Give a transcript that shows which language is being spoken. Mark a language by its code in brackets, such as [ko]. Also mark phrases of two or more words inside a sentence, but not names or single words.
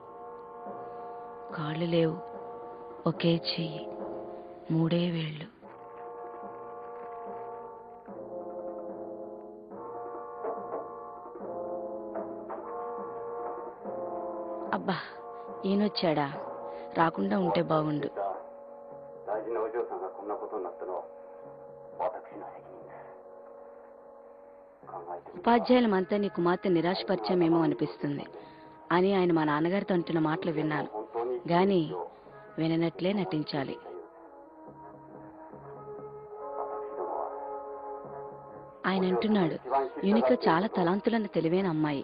[te] కాళ్ళు లేవు, ఒకే చెయ్యి, 3 వేళ్ళు. అబ్బా, ఈయనొచ్చాడా? రాకుండా ఉంటే బాగుండు. [ja] 大事なお嬢さんがこんなことになったのは私の責任です。考えてみて。 [te] ఉపాధ్యాయులమంతా నీ కుమార్తె నిరాశపరిచామేమో అనిపిస్తుంది అని ఆయన మా నాన్నగారితో అంటున్న మాటలు విన్నాను. గాని విననట్లే నటించాలి. ఆయన అంటున్నాడు, యూనిక చాలా తలాంతులన్న తెలివైన అమ్మాయి.